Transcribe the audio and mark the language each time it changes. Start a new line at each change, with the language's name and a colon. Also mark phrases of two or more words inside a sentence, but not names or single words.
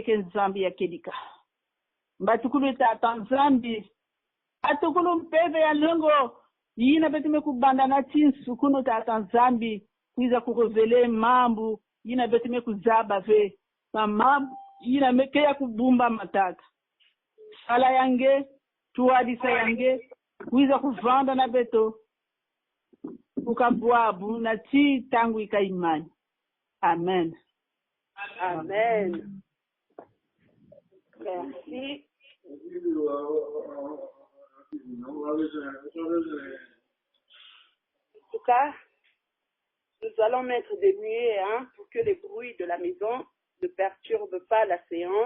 Kituba (Congo): ke nzambi yakedika mbatukulu tata nzambi atukulu mpeve ya longo yina betime kubanda na tinsu kuno tata nzambi kuiza kurevele mambo yina betime kuzaba ve mambo yina meke ya kubumba matata sala yange tuadisa yange kuiza kuvanda na beto ukabwabu na ti tangu ikaimani amen
French: Amen. Merci. En tout cas, nous allons mettre des nuées pour que les bruits de la maison ne perturbent pas la séance.